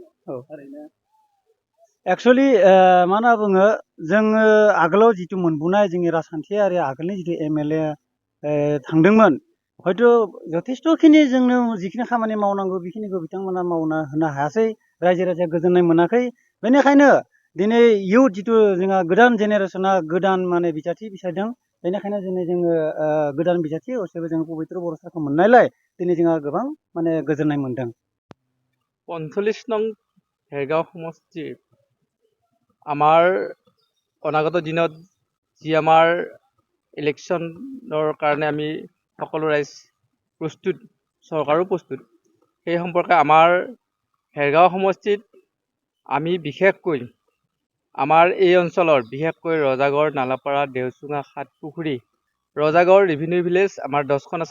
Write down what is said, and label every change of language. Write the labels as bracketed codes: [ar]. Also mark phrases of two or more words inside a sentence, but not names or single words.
[brx] थारैनो एक्सुवेलि मा होनना बुङो, जोङो आगोलाव जिथु मोनबोनाय जोंनि राजखान्थियारि आगोलनि जिथु MLA थांदोंमोन, हयथ' जथेस्थ'खिनि जोंनो जिखिनि खामानि मावनांगौ बेखिनिखौ बिथांमोना मावना होनो हायासै, रायजो राजाया गोजोननाय मोनाखै। बेनिखायनो दिनै इयुथ जिथु जोंहा गोदान जेनेरेसना गोदान माने बिजाथि बिसायदों। बेनिखायनो दिनै जोङो गोदान बिजाथि हिसाबै जों पबित्र बर' सारखौ मोननायलाय दिनै जोंहा गोबां माने गोजोननाय मोनदों। [as] 45 নং ভেৰগাঁও সমষ্টি আমাৰ অনাগত দিনত যি আমাৰ ইলেকশ্যনৰ কাৰণে আমি সকলো ৰাইজ প্ৰস্তুত, চৰকাৰো প্ৰস্তুত, সেই সম্পৰ্কে আমাৰ ভেৰগাঁও সমষ্টিত আমি বিশেষকৈ আমাৰ এই অঞ্চলৰ বিশেষকৈ ৰজাগড়, নালাপাৰা, দেওচুঙা, সাতপুখুৰী, ৰজাগড় ৰেভিনিউ ভিলেজ আমাৰ 10খন আছে।